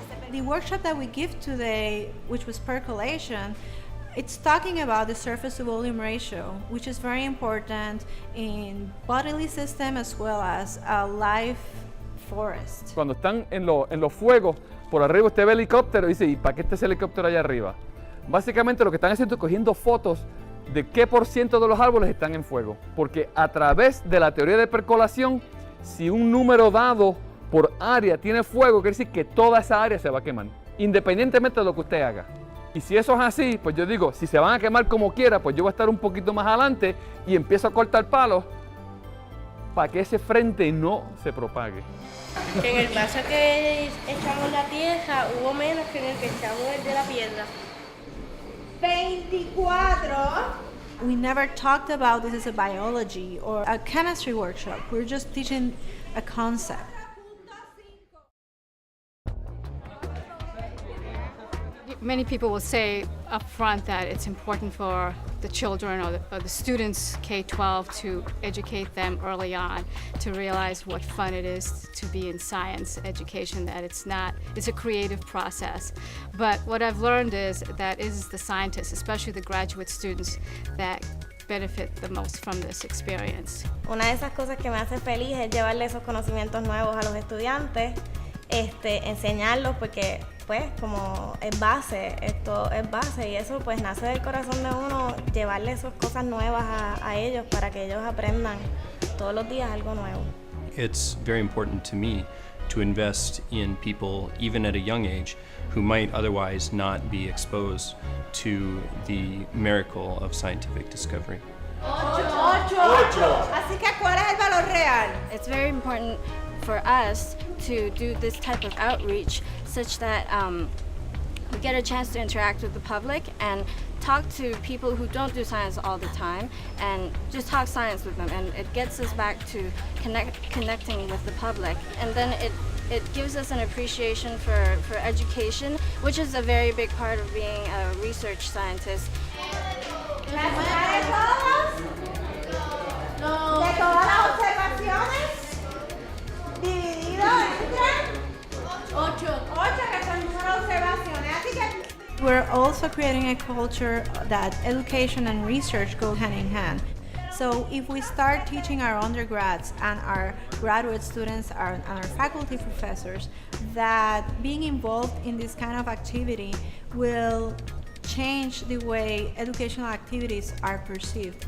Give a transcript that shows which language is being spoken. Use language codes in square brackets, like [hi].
[en] The workshop that we give today, which was percolation, it's talking about the surface to volume ratio, which is very important in bodily system as well as a live forest. [es] Cuando están en los fuegos, por arriba usted ve el helicóptero y dice, ¿y para qué está ese helicóptero allá arriba? Básicamente lo que están haciendo es cogiendo fotos de qué por ciento de los árboles están en fuego. Porque a través de la teoría de percolación, si un número dado por área tiene fuego, quiere decir que toda esa área se va a quemar, independientemente de lo que usted haga. Y si eso es así, pues yo digo, si se van a quemar como quiera, pues yo voy a estar un poquito más adelante y empiezo a cortar palos para que ese frente no se propague. En el vaso que echamos la tierra hubo menos que en el que echamos el de la piedra. 24. [en] We never talked about this as a biology or a chemistry workshop. We're just teaching a concept. Many people will say up front that it's important for the children or the students K-12 to educate them early on to realize what fun it is to be in science education, that it's a creative process. But what I've learned is that it is the scientists, especially the graduate students, that benefit the most from this experience. [es] Una de esas cosas que me hace feliz es llevarle esos conocimientos nuevos a los estudiantes, enseñarlos porque pues como es base, esto es base y eso pues nace del corazón de uno, llevarle esas cosas nuevas a ellos para que ellos aprendan todos los días algo nuevo. [en] It's very important to me to invest in people, even at a young age, who might otherwise not be exposed to the miracle of scientific discovery. [es] Así que, ¿cuál es el valor real? [en] It's very important for us to do this type of outreach such that we get a chance to interact with the public and talk to people who don't do science all the time and just talk science with them, and it gets us back to connecting with the public, and then it gives us an appreciation for education, which is a very big part of being a research scientist. [es] ¿De todas las observaciones? Dividido entre 8, que son el número de observaciones. Así que [en] we're also creating a culture that education and research go hand in hand. So if we start teaching our undergrads and our graduate students and our faculty professors that being involved in this kind of activity will change the way educational activities are perceived.